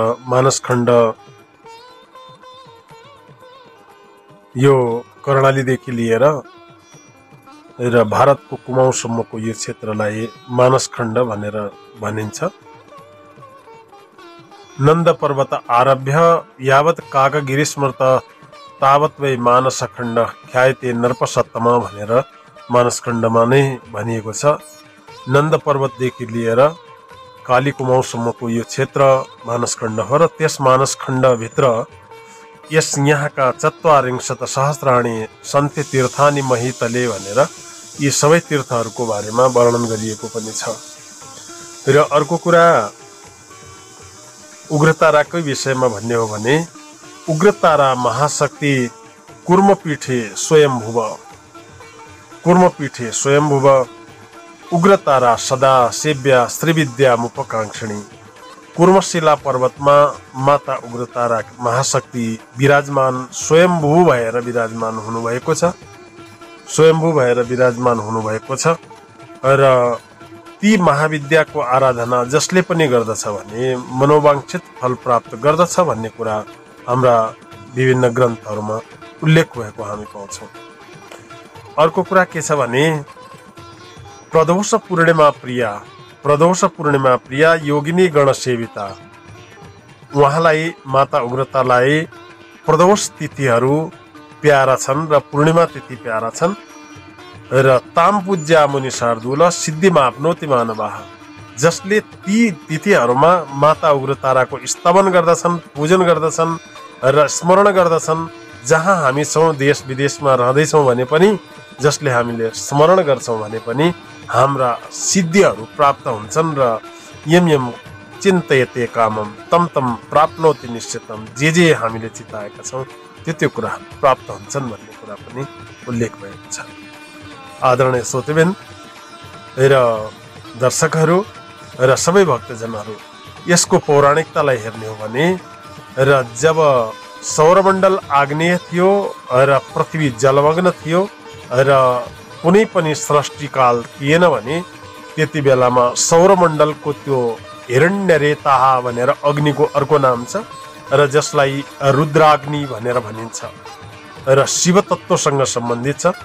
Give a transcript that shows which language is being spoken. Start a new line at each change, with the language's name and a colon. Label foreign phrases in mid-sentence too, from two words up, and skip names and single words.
Nepali: मानसखण्ड यो कर्णालीदेखि लिएर र भारतको कुमाउँसम्मको यो क्षेत्रलाई मानसखण्ड भनेर भनिन्छ।
Sanskrit: नन्द पर्वत आरभ्य यावत काकगिरिस्मृत तावत वै मानसखण्ड ख्यायते नर्पसत्तमा
Nepali: भनेर मानसखण्डमा नै भनिएको छ। नन्द पर्वतदेखि लिएर काली कुमाउँसम्मको यो क्षेत्र मानसखण्ड हो र त्यस मानसखण्डभित्र यस यहाँका ४४
Sanskrit: सहस्राणी सन्ते तीर्थानि महितले
Nepali: भनेर यी सबै तीर्थहरूको बारेमा वर्णन गरिएको पनि छ। र अर्को कुरा उग्रताराकै विषयमा भन्ने हो भने
Sanskrit: उग्रतारा महाशक्ति कुर्मपीठे स्वयम्भुव उग्रतारा सदा सेव्या श्रीविद्या मुपकांक्षिणी।
Nepali: कुर्मशिला पर्वतमा माता उग्रतारा महाशक्ति विराजमान स्वयम्भू भएर विराजमान हुनुभएको छ र ती महाविद्याको आराधना जसले पनि गर्दछ भने मनोवांछित फल प्राप्त गर्दछ भन्ने कुरा हाम्रा विभिन्न ग्रन्थहरूमा उल्लेख भएको हामी पाउँछौँ। अर्को कुरा के छ भने
Sanskrit: प्रदोष पूर्णिमा प्रिया योगिनी गण सेविता।
Nepali: उहाँलाई माता उग्रतालाई प्रदोष तिथिहरू प्यारा छन् र पूर्णिमा तिथि प्यारा छन् र
Sanskrit: ताम पूज्या मुनि शार्दूल सिद्धि माप्नोति मानवाः।
Nepali: जसले ती तिथिहरूमा माता उग्रताराको स्तवन गर्दछन्, पूजन गर्दछन् र स्मरण गर्दछन्। जहाँ हामी छौँ, देश विदेशमा रहँदैछौँ भने पनि जसले हामीले स्मरण गर्छौँ भने पनि हाम्रा सिद्धिहरू प्राप्त हुन्छन् र
Sanskrit: यम यम चिन्तयते कामम तम तम प्राप्नोति निश्चितम।
Nepali: जे हामीले चिताएका छौँ त्यो कुरा प्राप्त हुन्छन् भन्ने कुरा पनि उल्लेख भएको छ। आदरणीय श्रोतृवृन्द र दर्शकहरू र सबै भक्तजनहरू, यसको पौराणिकतालाई हेर्ने हो भने र जब सौरमण्डल आग्नेय थियो र पृथ्वी जलमग्न थियो र कुनै पनि सृष्टिकाल थिएन भने त्यति बेलामा सौरमण्डलको त्यो हिरण्यरेताह भनेर अग्निको अर्को नाम छ र जसलाई रुद्राग्नि भनेर भनिन्छ र शिवतत्वसँग सम्बन्धित छ।